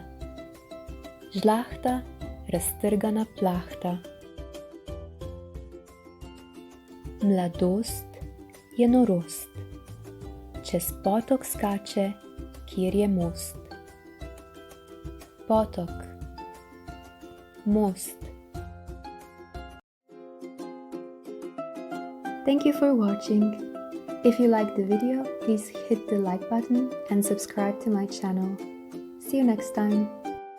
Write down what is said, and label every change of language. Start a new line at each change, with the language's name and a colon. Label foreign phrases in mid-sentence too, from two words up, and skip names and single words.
Slovenian: Žlahta, raztrgana plahta. Mladost je norost. Čez potok skače, kjer je most. Potok, most.
English: Thank you for watching. If you liked the video, please hit the like button and subscribe to my channel. See you next time.